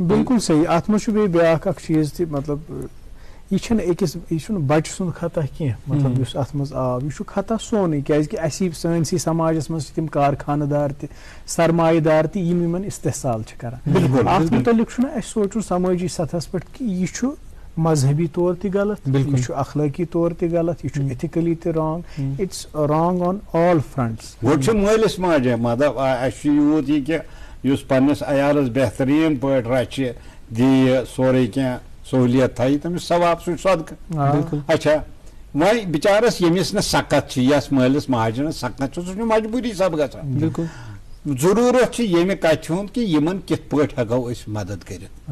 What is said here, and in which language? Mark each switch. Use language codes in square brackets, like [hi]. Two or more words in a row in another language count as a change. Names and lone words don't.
[ks] بالکل صحیح اتھ منٛز چھُ بیٚیہِ بیٛاکھ اکھ چیٖز تہِ مطلب یہ چھُنہٕ بچہِ سُنٛد خطا کینٛہہ مطلب یُس اتھ منٛز آو یہِ چھُ خطا سونُے کیٛازِکہِ اسی سٲنسٕے سماجس منٛز چھِ تِم کارخانہٕ دار تہِ سرمایہِ دار تہِ یِم یِمن استحصال چھِ کران اتھ مُتعلق چھُنہٕ اسہِ سونٛچُن سمٲجی سطحس پٮ۪ٹھ کہِ یہِ چھُ مذہبی طور تہِ غلط یہِ چھُ اخلٲقی طور تہِ غلط یہِ چھُ ایتھِکلی تہِ [en] wrong it's wrong on all fronts [ks] گۄڈٕ چھُ مٲلِس ماجہِ مطلب اسہِ چھُ یوٗت یہِ کہِ یُس پننِس عیالس بہتریٖن پٲٹھۍ رچھِ دِیہِ سورُے کینٛہہ سہوٗلیت تھایہِ تٔمِس ثواب سُہ چھُ صدقہٕ اچھا وۄنۍ بِچارس ییٚمِس نہٕ سکت چھِ یس مٲلِس ماجہِ نہٕ سکت چھُ سُہ چھُ مجبوٗری سب گژھان ضروٗرت چھُ ییٚمہِ کتھِ ہُنٛد کہِ یِمن کِتھ پٲٹھۍ ہٮ۪کو أسۍ مدد کٔرِتھ